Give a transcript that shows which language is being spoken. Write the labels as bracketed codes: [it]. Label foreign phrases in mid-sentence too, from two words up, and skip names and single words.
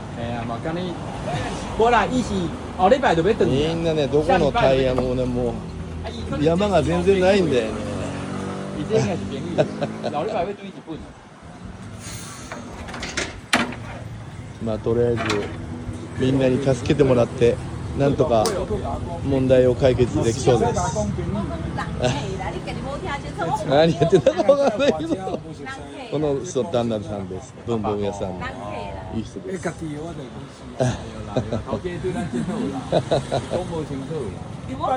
[nan] 啊，嘛，今日无啦，伊是后礼拜就要转。 [ja] みんなね、どこのタイヤもね、もう山が全然ないんだよね。 [nan] 伊这应该是便宜的，后礼拜要转日本。 [ja] まあとりあえずみんなに助けてもらってなんとか問題を解決できそうです。何やってたかわかんないけど、この人旦那さんです。文房具屋さんのいい人です。 [nan] 家己我就讲是，头家对咱真好啦，讲无清楚啦。